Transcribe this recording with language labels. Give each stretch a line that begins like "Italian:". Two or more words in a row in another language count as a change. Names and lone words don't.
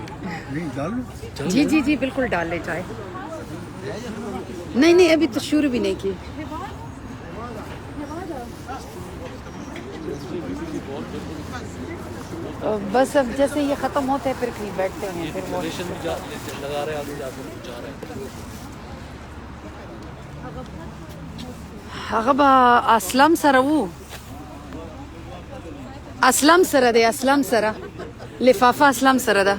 Urdu: جی جی جی بالکل ڈال لے چائے. نہیں ابھی تو شروع بھی نہیں کی. بس اب جیسے یہ ختم ہوتے ہیں پھر کہیں بیٹھتے ہیں, پھر وہ لگا رہے آگے جا رہے ہیں.
Pashto: هغه اسلام سره وو, اسلام سره دی, اسلام سره لفافه اسلام سره ده.